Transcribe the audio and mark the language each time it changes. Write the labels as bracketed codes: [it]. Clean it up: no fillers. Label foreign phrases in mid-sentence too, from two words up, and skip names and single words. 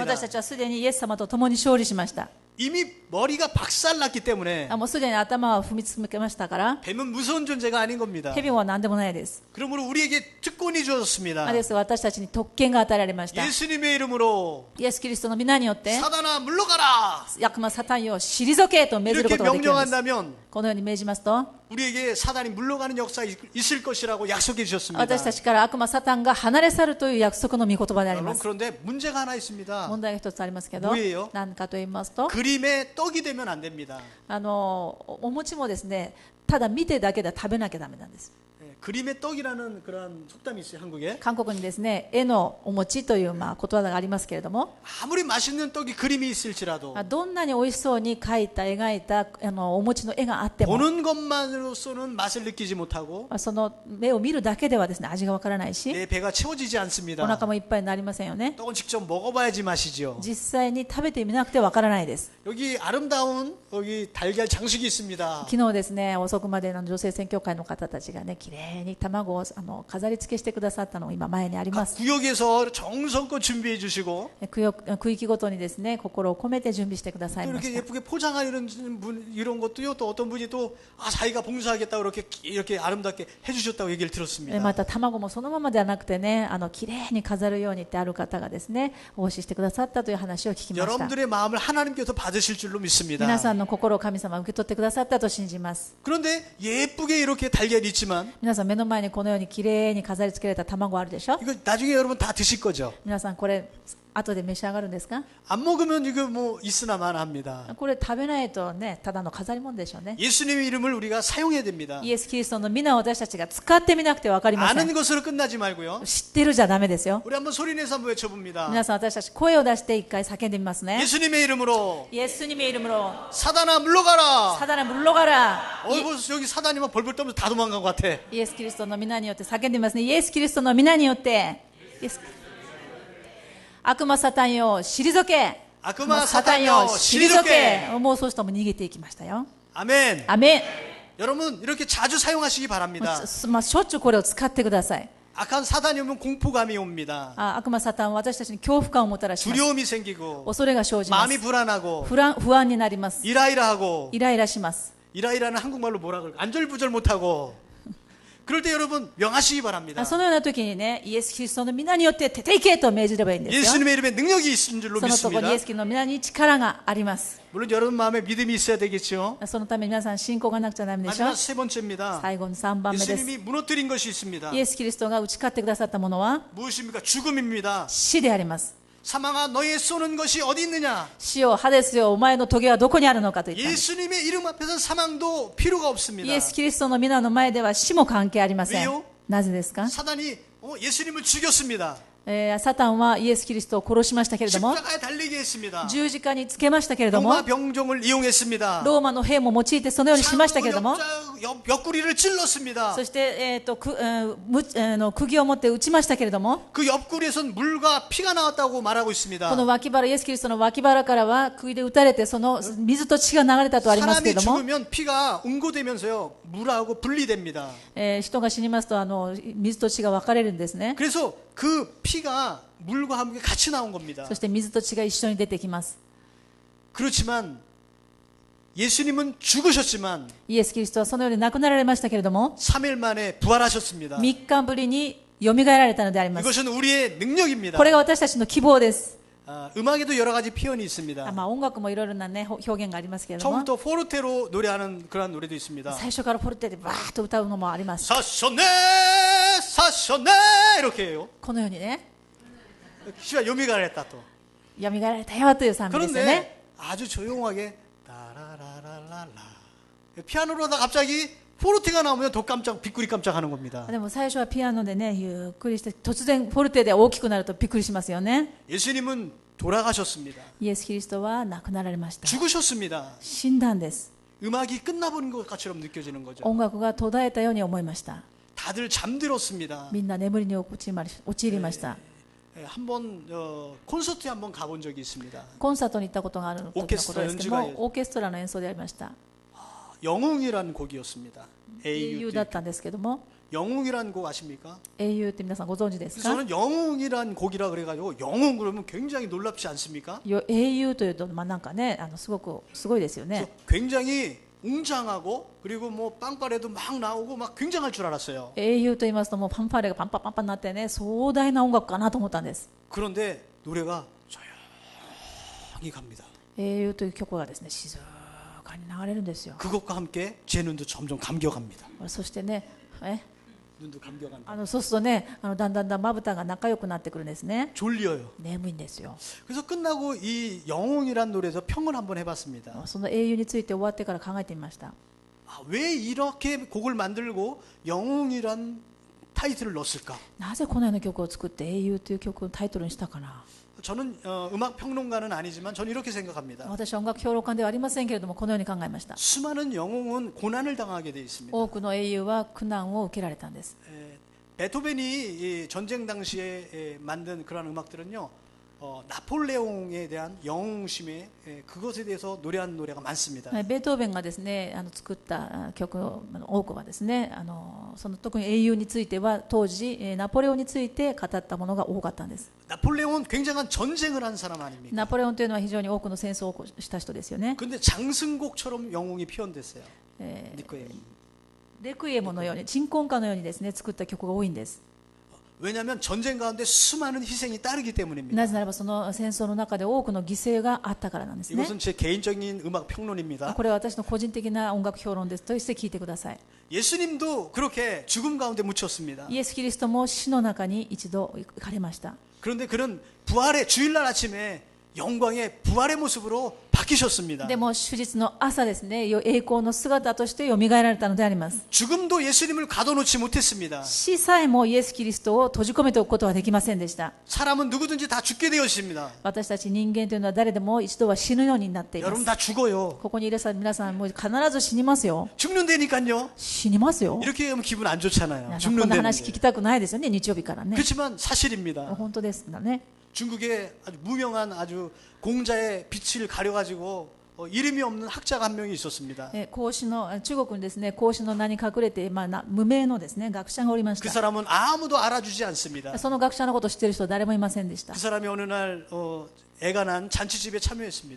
[ja] 私たちはすでにイエス様と共に勝利しました。 [ko] 이미 머리가 박살났기 때문에 [ja] もうすでに頭は踏みつけましたから、 [ko] 뱀은 무서운 존재가 아닌 겁니다. [ja] 蛇は何でもないです。 [ko] 그러므로 우리에게 특권이 주어졌습니다. [ja] ですから私たちに特権が与えられました。 [ko] 예수님의 이름으로 [ja] イエス・キリストの皆によって [ko] 사단아 물러가라. [ja] 悪魔サタンよ退けと命ずるこ [ko] 이렇게 [ja] とができるんです。 [ko] 명령한다면 [ja] このように命じますと、 [ko] 우리에게 사단이 물러가는 역사가 있을 것이라고 약속해 주셨습니다. [ja] 私たちから悪魔サタンが離れ去るという約束の御言葉でありま [ko] 여러분 [ja] す。 [ko] 그런데 문제가 하나 있습니다. [ja] 問題が一つありますけど、 [ko] 뭐예요? [ja] 何かと言いますと、 [ko] 그림의 떡이 되면 안 됩니다. [ja] お餅もですね、ただ見てだけでは食べなきゃダメなんです。 [ko] 그림의 떡이라는 그런 속담이 있어요, 한국에. [ja] 韓国にですね、絵のお餅ということわざがありますけれども、 [ko] 아무리 맛있는 떡이 그림이 있을지라도 [ja] どんなに美味しそうに描いた描いたお餅の絵があっても、 [ko] 보는 것만으로서는 맛을 느끼지 못하고 [ja] その目を見るだけではですね、味がわからないし、 [ko] 내 배가 채워지지 [ja] お [ko] 않습니다. [ja] 腹もいっぱいになりませんよね。 [ko] 떡은 직접 먹어봐야지 맛이죠. [ja] 実際に食べてみなくてわからないです。 [ko] 여기 아름다운 여기 달걀 장식이 있습니다. [ja] 昨日ですね、遅くまで女性宣教会の方たちがね、きれいに卵を飾り付けしてくださったのが今前にありま [ko] 각 [ja] す。 [ko] 구역에서 정성껏 준비해 주시고 [ja] 区域ごとにですね、心を込めて準備してください [ko] 또 [ja] まし [ko] 이렇게 [ja] た。 [ko] 예쁘게 포장하는 이런 것도요. 또 어떤 분이 또 자기가 봉사하겠다고 이렇게 아름답게 해주셨다고 얘기를 들었습니다. [ja] また卵もそのままではなくてね、きれいに飾るようにってある方がですね、奉仕してくださったという話を聞きました。 [ko] 여러분들의 마음을 하나님께서 받으실 줄로 믿습니다. [ja] 皆さんの心を神様は受け取ってくださったと信じます。 [ko] 그런데 예쁘게 이렇게 달걀이 있지만 [ja] 皆さん目の前にこのようにきれいに飾り付けられた卵あるでしょ。 [ko] 이거 나중에 여러분 다 드실 거죠. [ja] 皆さんこれ後で召し上がるんですか。 [ko] 안 먹으면 이거 뭐 있으나마나합니다. [ja] これ食べないとね、ただの飾り物でしょうね。 [ko] 예수님의 이름을 우리가 사용해야 됩니다. [ja] イエス・キリストの皆を私たちが使ってみなくて分かりません。 [ko] 아는 것으로 끝나지 말고요. [ja] 知ってるじゃダメですよ。 [ko] 우리 한번 소리내서 한번 외쳐봅니다. [ja] 皆さん私たち声を出して一回叫んでみますね。 [ko] 예수님의 이름으로 예수님의 이름으로 사단아 물러가라. 사단아 물러가라. 벌써 여기 사단이만 벌벌 떠면서 다 도망간 것 같아. [ja] イエス・キリストの皆によって叫んでみますね。イエス・キリストの皆によって、悪魔サタンよ退け。悪魔サタンよ退け。もうそうしたらもう逃げていきましたよ。 [ko] 아멘. [ja] アメン。 [ko] 여러분 이렇게 자주 사용하시기 바랍니다. [ja] しょっちゅうこれを使ってください。 [ko] 악한 사단이 오면 공포감이 옵니다. [ja] 悪魔サタンは私たちに恐怖感をもたらします。 [ko] 두려움이 생기고 [ja] 恐れが生じます。 [ko] 마음이 불안하고 [ja] 不安になります。 [ko] 이라이라하고 [ja] イライラします。 [ko] 이라이라는 한국말로 뭐라 그럴까? 안절부절 못하고 그럴 때 여러분 명하시기 바랍니다. [ja] そのような時にね、イエス・キリストの皆によって出て行けと命じればいいんですよ。 [ko] 예수님의 이름에 능력이 있는 줄로 [ja] そのところ [ko] 믿습니다. [ja] にイエス・キリストの皆に力があります。 [ko] 물론 여러분 마음에 믿음이 있어야 되겠죠. [ja] そのために皆さん信仰がなくちゃダメでしょ。 [ko] 마지막 세 번째입니다. [ja] 最後の3番目です。 [ko] 예수님이 무너뜨린 것이 있습니다. [ja] イエス・キリストが打ち勝ってくださったものは [ko] 무엇입니까? 죽음입니다. [ja] 死であります。 [ko] 사망아 너의 쏘는 것이 어디 있느냐? [ja] 死よ、ハデスよ、お前の棘はどこにあるのかと言ったんです。 [ko] 예수님의 이름 앞에서 사망도 필요가 없습니다. [ja] イエス・キリストの皆の前では死も関係ありません [ko] 왜요? 。 [ja] なぜですか？ [ko] 사단이 예수님을 죽였습니다. [ja] サタンはイエス・キリストを殺しましたけれども、 [ko] 십자가에 달리게 했습니다. [ja] 十字架につけましたけれども、 [ko] 로마 병정을 이용했습니다. [ja] ローマの兵も用いてそのようにしましたけれども、 [ko] 옆구리를 찔렀습니다. [ja] そして、釘を持って打ちましたけれども、 [ko] 그 옆구리에선 물과 피가 나왔다고 말하고 [ja] こ [ko] 있습니다. [ja] の脇腹、イエス・キリストの脇腹からは釘で打たれて、その水と血が流れたとありますけれ [ko] 사람이 [ja] ども、 [ko] 죽으면 피가 응고되면서요 물하고 분리됩니다. [ja] 人が死にますと水と血が分かれるんですね。 [ko] 그래서 그 피가 물과 함께 같이 나온 겁니다. [ja] そして水と血が一緒に出てきます。 [ko] 그렇지만 예수님은 죽으셨지만 [ja] イエス・キリストはそのように亡くなられましたけれども、 [ko] 3일 만에 부활하셨습니다. [ja] 3 日ぶりによみがえられたのであります。 [ko] 이것은 우리의 능력입니다. [ja] これが私たちの希望です。 [ko] 음악에도 여러 가지 표현이 있습니다. [ja] 音楽もいろいろな、ね、表現がありますけれども、 [ko] 처음부터 포르테로 노래하는 그런 노래도 있습니다. [ja] 最初からフォルテでバーッと歌うのもあります。 [ko] 사셨네 사셨네 이렇게 해요. [ja] このようにね、 [ko] 시가 요미가랬다 또. [ja] よみがえられたよという賛美ですよね。 [ko] 그런데 아주 조용하게 따라라라라라 피아노로 하다 갑자기 포르테가 나오면 더 깜짝 비꾸리 깜짝하는 겁니다. [ja] でも最初はピアノでね、ゆっくりして突然フォルテで大きくなるとびっくりしますよね。 [ko] 예수님은 돌아가셨습니다. [ja] イエス・キリストは亡くなられました。 [ko] 죽으셨습니다. [ja] 死んだんです。 [ko] 음악이 끝나버린 것처럼 느껴지는 거죠. [ja] 音楽が途絶えたように思いました。 [ko] 다들 잠들었습니다. [ja] みんな眠りに陥りました。 [ko] 한번 콘서트에 한번 가본 적이 있습니다. [ja] コンサートに行ったことがある時のことですけども、オーケストラの演奏でありました。 [ko] 영웅이라는 곡이었습니다. [ja] 英雄だったんですけども、 [ko] 영웅이라는 곡 아십니까? [ja] 英雄って皆さんご存知です [ko] 그래서 [ja] か？ [ko] 저는 영웅이라는 곡이라 그래가지고 영웅 그러면 굉장히 놀랍지 않습니까? [ja] 英雄というと、なんかね、すごいですよ [ko] 그래서 [ja] ね。 [ko] 굉장히 웅장하고 그리고 뭐 빵빠레도 막 나오고 막 굉장할 줄 알았어요. [ja] 英雄と言いますと、もうパンパレがパンパンになってね、壮大な音楽かなと思ったんです。 [ko] 그런데 노래가 조용히 갑니다. [ja] 英雄という曲がですね、静かに流れるんですよ。 [ko] 그것과 함께 제 눈도 점점 감겨갑니다. [ja] そしてね、 [ko] 눈도 감겨갑니다. [ja] そうするとね、だんだんまぶたが仲良くなってくるんですね。 [ko] 졸려요. [ja] 眠いんですよ。 [ko] 그래서 끝나고 이 영웅이란 노래에서 평을 한번 해봤습니다. [ja] その英雄について終わってから考えてみました。 [ko] 왜 이렇게 곡을 만들고 영웅이란 타이틀을 넣었을까? [ja] なぜこのような曲を作って英雄という曲をタイトルにしたかな。 [ko] 저는 음악 평론가는 아니지만 저는 이렇게 생각합니다. [ja] 私は音楽評論家ではありませんけれども、このように考えました。 [ko] 수많은 영웅은 고난을 당하게 돼 있습니다. [ja] 多くの英雄は苦難を受けられたんです。 [ko] 베토벤이 이 전쟁 당시에 만든 그런 음악들은요, 나폴레옹에 대한 영웅심에 그것에 대해서 노래한 노래가 많습니다. [ja] ベートーベンがですね、作った曲の多くはですね、その特に英雄については当時ナポレオンについて語ったものが多かったんです。 [ko] 나폴레옹은 굉장한 전쟁을 한 사람 아닙니까? [ja] ナポレオンというのは非常に多くの戦争をした人ですよね。 [ko] 근데 장승곡처럼 영웅이 표현됐어요. [ja] レクイエムのように、鎮魂歌のようにですね、作った曲が多いんです。 [ko] 왜냐하면 전쟁 가운데 수많은 희생이 따르기 때문입니다. [ja] なぜならばその戦争の中で多くの犠牲があったからなんですね。 [ko] 이것은 제 개인적인 음악 평론입니다. [ja] これは私の個人的な音楽評論ですとして聞いてください。 [ko] 예수님도 그렇게 죽음 가운데 묻혔습니다. [ja] イエス・キリストも死の中に一度行かれました。 [ko] 그런데 그는 부활의 주일날 아침에 영광의 부활의 모습으로 바뀌셨습니다. [ja] でも主日の朝ですね、栄光の姿として蘇られたのであります。 [ko] 죽음도 예수님을 가둬놓지 못했습니다. [ja] 死さえもイエス・キリストを閉じ込めておくことはできませんでした。 [ko] 사람은 누구든지 다 죽게 되어 있습니다. [ja] 私たち人間というのは誰でも一度は死ぬようになっていま [ko] 여러분 [ja] す。 [ko] 다 죽어요. [ja] ここにいらっしゃる皆さんも必ず死にますよ。 [ko] 죽는다니까요. [ja] 死にますよ。 [ko] 이렇게 하면 기분 안 [ja] 皆 [ko] 좋잖아요. [ja] さんこんな [ko] 죽는다는 [ja] 話聞 [ko] 게. [ja] きたくないですよね、日曜日からね。 [ko] 그렇지만 사실입니다. [ja] 本当ですんだね。 [ko] 중국의 아주 무명한 아주 공자의 빛을 가려가지고 이름이 없는 학자가 한 명이 있었습니다. [ja] 孔子の中国にですね、孔子の名に隠れて、無名のですね学者がおりまし [ko] 그 [ja] た。 [ko] 사람은 아무도 알아주지 않습니다. [ja] その学者のことを知っている人は誰もいませんでした。 [ko] 그 사람이 어느 날 애가 난 잔치집에 참여했습니다.